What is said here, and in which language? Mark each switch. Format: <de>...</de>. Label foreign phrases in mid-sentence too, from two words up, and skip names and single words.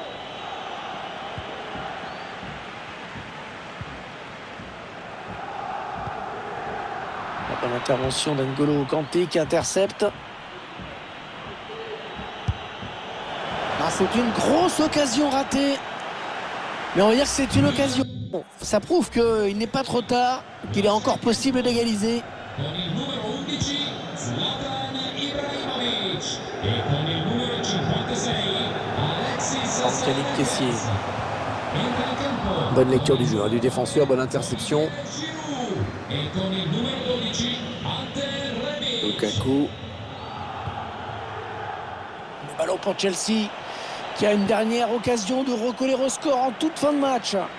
<fr>La bonne intervention d'N'Golo Kanté qui intercepte. C'est une grosse occasion ratée. Mais on va dire que c'est une occasion. Bon, ça prouve qu'il n'est pas trop tard, qu'il est encore possible d'égaliser.</fr> <it>Con il numero 11 Zlatan Ibrahimovic e con il numero 56 Yannick Kessié.</it> <fr>Bonne lecture du jeu, du défenseur, bonne interception. Lukaku. Le ballon pour Chelsea, qui a une dernière occasion de recoller au score en toute fin de match.</fr>